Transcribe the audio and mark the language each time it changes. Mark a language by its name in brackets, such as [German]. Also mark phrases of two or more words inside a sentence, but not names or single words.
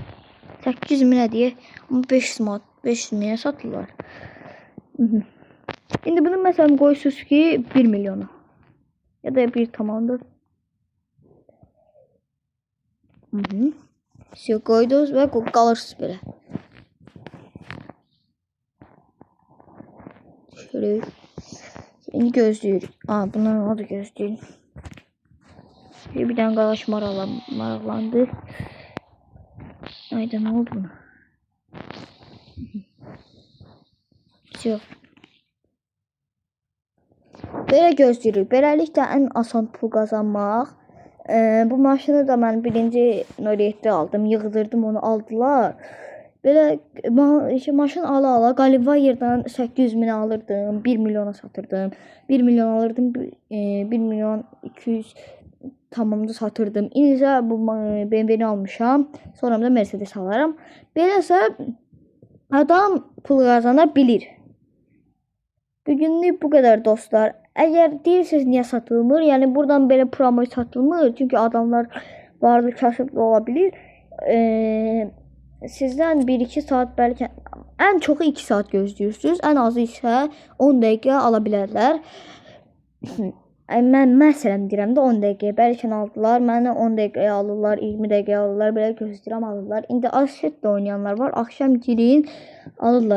[Azerbaijani] 800 minə deyə, amma 500 minə satırlar. İndi bunu məsələn qoyursunuz ki 1 milyona. Ya da 1,4. Siz qoydunuz və qalırsınız belə. [Turkish] Şöyle. Şimdi gözlüyoruz. Bunların adı gözlüyoruz. Bir tane [Azerbaijani] qardaş maraqlandı. [Turkish] Ayda ne oldu buna? Yok. [Azerbaijani] Belə gözləyirik. Beləliklə ən asan pul qazanmaq. Bu maşını da mən birinci nöqtədə aldım. Yığdırdım, onu aldılar. Belə maşın ala qaliba yerdən 800 minə alırdım. 1 milyona satırdım. 1 milyon alırdım. 1 milyon 200 tamamda satırdım. İndi isə bu BMW-ni almışam. Sonra da Mercedes alaram. Beləsə adam pul qazana bilir. [Turkish] Bugünlük bu kadar dostlar. Eğer deyirsiniz niye satılmır? Yani buradan böyle promo satılmır. Çünkü adamlar varlı kasıtlı olabilir. [Azerbaijani] Sizden 1-2 saat belki en çoxu 2 saat gözləyirsiniz. En azı isə 10 dəqiqə ala bilərlər. Mən məsələn deyirəm də 10 dəqiqə. Bəlkə aldılar. Məni 10 dəqiqəyə alırlar, 20 dəqiqəyə alırlar. Belə gözləyirəm alırlar. İndi Assetdə oynayanlar var. Axşam girin alırlar.